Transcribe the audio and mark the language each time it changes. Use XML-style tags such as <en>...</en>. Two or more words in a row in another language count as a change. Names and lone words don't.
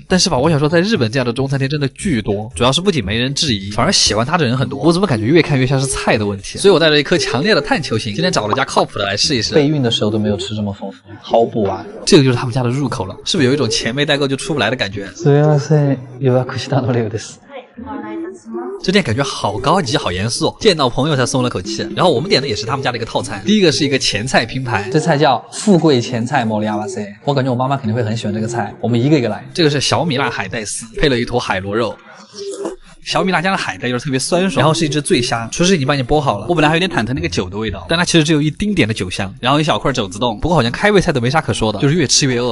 <zh>但是吧，我想说在日本这样的中餐厅真的巨多，主要是不仅没人质疑，反而喜欢它的人很多。我怎么感觉越看越像是菜的问题？所以我带着一颗强烈的探求心，今天找了家靠谱的来试一试。备孕的时候都没有吃这么丰富，好补啊！这个就是他们家的入口了，是不是有一种钱没带够就出不来的感觉？</zh> <ja>すみません、予約したの量です。</ja> <zh>这店感觉好高级好严肃，见到朋友才松了口气。然后我们点的也是他们家的一个套餐，第一个是一个前菜拼盘，这菜叫富贵前菜莫里亚瓦塞，我感觉我妈妈肯定会很喜欢这个菜，我们一个一个来。这个是小米辣海带丝，配了一坨海螺肉。小米辣加的海带又是特别酸爽，然后是一只醉虾，厨师已经帮你剥好了。我本来还有点忐忑那个酒的味道，但它其实只有一丁点的酒香，然后一小块肘子冻。不过好像开胃菜都没啥可说的，就是越吃越饿。</zh>